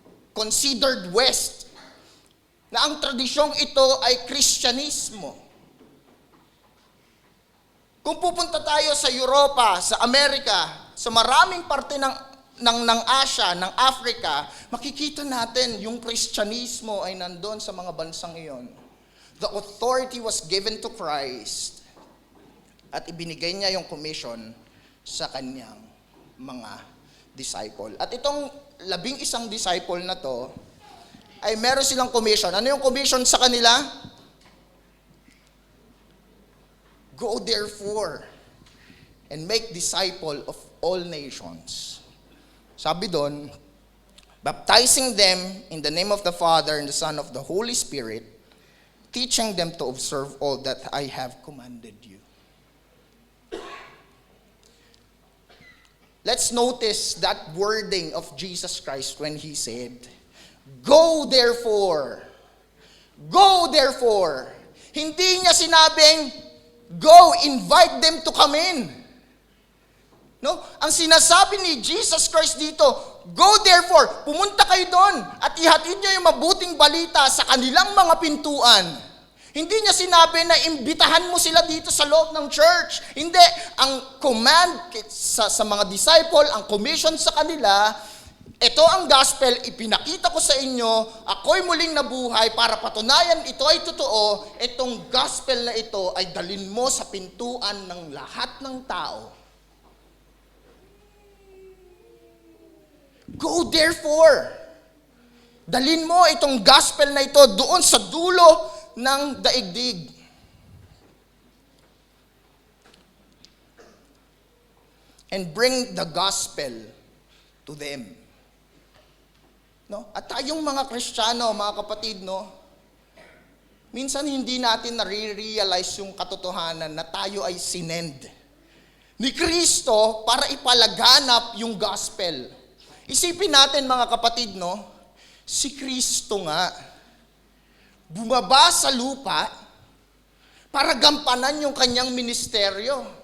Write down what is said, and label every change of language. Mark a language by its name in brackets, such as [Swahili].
[English] Considered West, [Filipino] na ang tradisyong ito ay Kristyanismo. Kung pupunta tayo sa Europa, sa Amerika, sa maraming parte ng Asia, ng Africa, makikita natin yung Kristyanismo ay nandun sa mga bansang iyon. [English] The authority was given to Christ [Filipino] at ibinigay niya yung commission sa kanyang mga disciple. At itong 11 disciple na to, ay meron silang commission. Ano yung commission sa kanila? [English] Go therefore and make disciple of all nations. [Filipino] Sabi doon, [English] baptizing them in the name of the Father and the Son of the Holy Spirit, teaching them to observe all that I have commanded you. Let's notice that wording of Jesus Christ when he said, "Go therefore." Go therefore. [Filipino] Hindi niya sinabing, [English] go, invite them to come in. [Filipino] No? Ang sinasabi ni Jesus Christ dito, [English] go therefore, [Filipino] pumunta kayo doon at ihatid niyo yung mabuting balita sa kanilang mga pintuan. Hindi niya sinabi na imbitahan mo sila dito sa loob ng church. Hindi. Ang command sa mga disciple, ang commission sa kanila, ito ang gospel, ipinakita ko sa inyo, ako'y muling nabuhay para patunayan ito ay totoo, itong gospel na ito ay dalin mo sa pintuan ng lahat ng tao. [English] Go therefore. [Filipino] Dalin mo itong gospel na ito doon sa dulo ng daigdig. [English] And bring the gospel to them. [Filipino] No? At tayong mga Kristiyano, mga kapatid, no? Minsan hindi natin nare-realize yung katotohanan na tayo ay sinend ni Kristo para ipalaganap yung gospel. Isipin natin, mga kapatid, no? Si Kristo nga bumaba sa lupa para gampanan yung kanyang ministeryo.